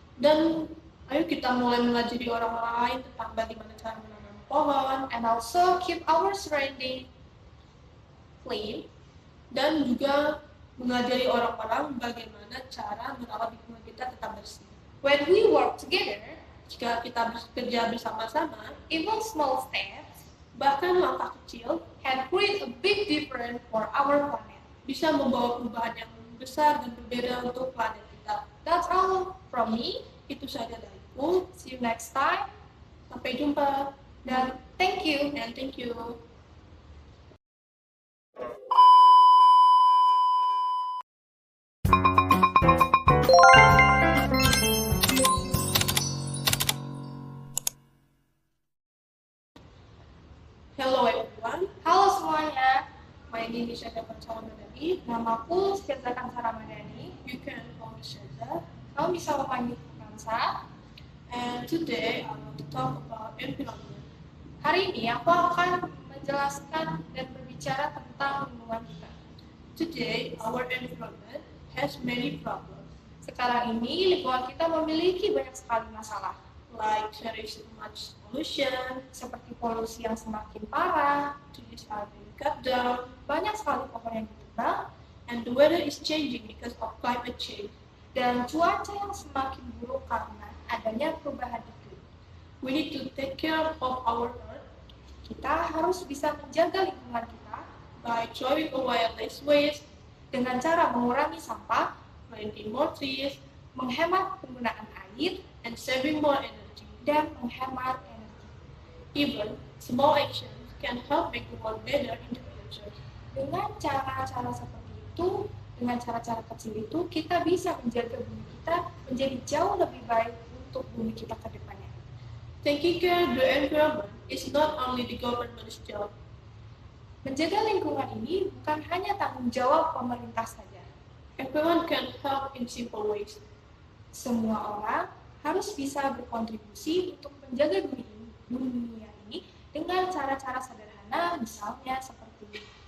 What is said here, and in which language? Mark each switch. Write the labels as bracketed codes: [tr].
[id] dan ayo kita mulai mengajari orang-orang lain tentang bagaimana cara menanam pohon, [en] and also keep our surrounding clean. [id] dan juga mengajari orang-orang bagaimana cara merawat lingkungan kita tetap bersih. [en] When we work together, [id] Jika kita bekerja bersama-sama, [en] even small steps [id] bahkan langkah kecil [en] can create a big difference for our planet. [id] bisa membawa perubahan yang besar dan berbeda untuk planet kita. [en] That's all from me. [id] Itu saja dariku. [en] See you next time. [id] Sampai jumpa. [en] Then thank you. And thank you. Hello everyone. [id] Halo semuanya. [en] My name is Syahda Pansal Madani. [id] Namaku Syaza Kansa Ramadhani. [en] You can call me Syahda. [id] Kamu bisa memanggil Kansa. [en] And today I want to talk about environment. [id] Hari ini aku akan menjelaskan dan berbicara tentang lingkungan kita. [en] Today, our environment has many problems, [id] Sekarang ini lingkungan kita memiliki banyak sekali masalah, [en] like there is too much pollution, [id] seperti polusi yang semakin parah, [en] trees are being cut down, [id] banyak sekali pohon yang ditebang, [en] and the weather is changing because of climate change. [id] dan cuaca yang semakin buruk karena adanya perubahan iklim. [en] We need to take care of our earth [id] Kita harus bisa menjaga lingkungan kita [en] by throwing away less waste, [id] dengan cara mengurangi sampah, [en] planting more trees, [id] menghemat penggunaan air, [en] and saving more energy. [id] dan menghemat energi. [en] Even small actions can help make the world better in the future. [id] Dengan cara-cara seperti itu, dengan cara-cara kecil itu, kita bisa menjaga bumi kita menjadi jauh lebih baik untuk bumi kita ke depannya. [en] Taking care of the environment is not only the government's job. [id] Menjaga lingkungan ini bukan hanya tanggung jawab pemerintah saja. [en] Everyone can help in simple ways. [id] Semua orang harus bisa berkontribusi untuk menjaga dunia ini dengan cara-cara sederhana, misalnya seperti